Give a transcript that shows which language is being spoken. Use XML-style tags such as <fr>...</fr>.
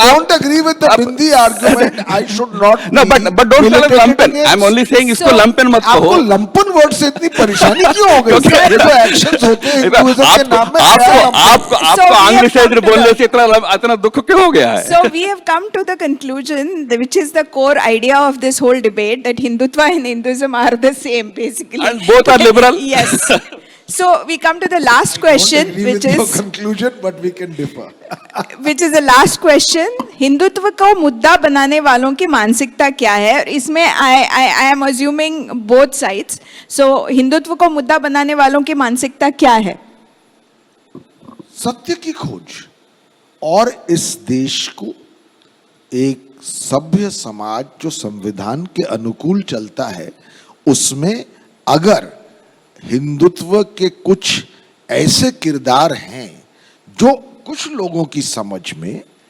<en>I don't agree with the Bindi argument. I should not. No, but don't tell us lumpen. I'm only saying</en> <hi>इसको lumpen मत कहो. आपको lumpen word से इतनी परेशानी क्यों हो गई? ये जो actions होते हैं हिंदुइज्म के नाम में, आपको आंग्रेजी से बोलने से इतना दुख क्यों हो गया है?</hi> <en>So we have come to the conclusion, which is the core idea of this whole debate, that Hindutva and Hinduism are the same basically. And both are liberal. Yes. So we come to the last question, which is your conclusion, but we can differ. which is the last question.</en> <hi>Hindutva को मुद्दा बनाने वालों की मानसिकता क्या है? और इसमें</hi> <en>I am assuming both sides.</en> <hi>So Hindutva को मुद्दा बनाने वालों की मानसिकता क्या है? सत्य की खोज और इस देश को एक सभ्य समाज जो संविधान के अनुकूल चलता है, उसमें अगर हिंदुत्व के कुछ ऐसे किरदार हैं जो कुछ लोगों की समझ में</hi>